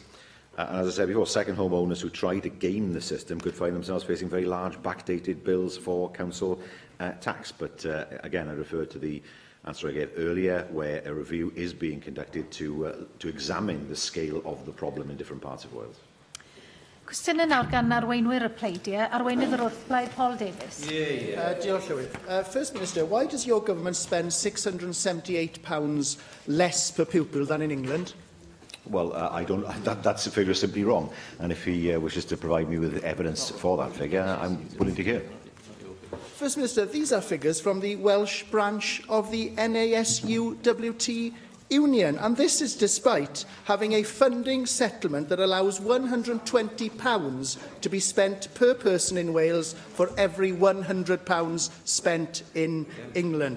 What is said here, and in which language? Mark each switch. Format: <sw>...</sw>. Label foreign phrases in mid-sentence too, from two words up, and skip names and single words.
<en>And as I said before, second home owners who try to game the system could find themselves facing very large backdated bills for council tax. But again, I refer to the answer I gave earlier, where a review is being conducted to examine the scale of the problem in different parts of Wales.</en> <cy>Cwestiwn yn nawr gan arweinwyr y pleidiau. Arweinydd yr wrthblaid, Paul Davies. Diolch, Llywydd.</cy> <en>First Minister, why does your government spend £678 less per pupil than in England? Well, that's a figure simply wrong. And if he wishes to provide me with evidence for that figure, I'm willing to hear. First Minister, these are figures from the Welsh branch of the NASUWT Union, and this is despite having a funding settlement that allows £120 to be spent per person in Wales for every £100 spent in England.</en>